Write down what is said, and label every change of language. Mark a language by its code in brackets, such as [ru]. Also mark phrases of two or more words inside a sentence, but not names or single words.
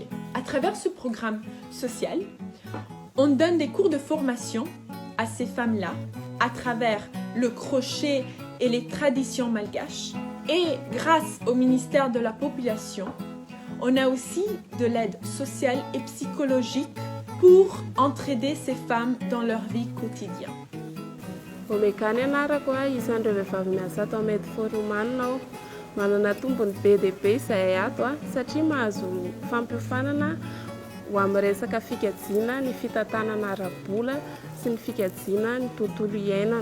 [fr] À travers ce programme social, on donne des cours de formation à ces femmes-là à travers le crochet et les traditions malgaches. Et grâce au ministère de la Population, on a aussi de l'aide sociale et psychologique pour entraider ces femmes dans leur vie quotidienne. [mg] Omekany anarako isan'ireo vehivavy miasa ato Made for Women aho manana tombony be dia be izay ato satria mahazo fampiofanana ho amin'ny resaka fikajiana ny fitantanana ara-bola sy ny fikajiana ny tontolo iainana.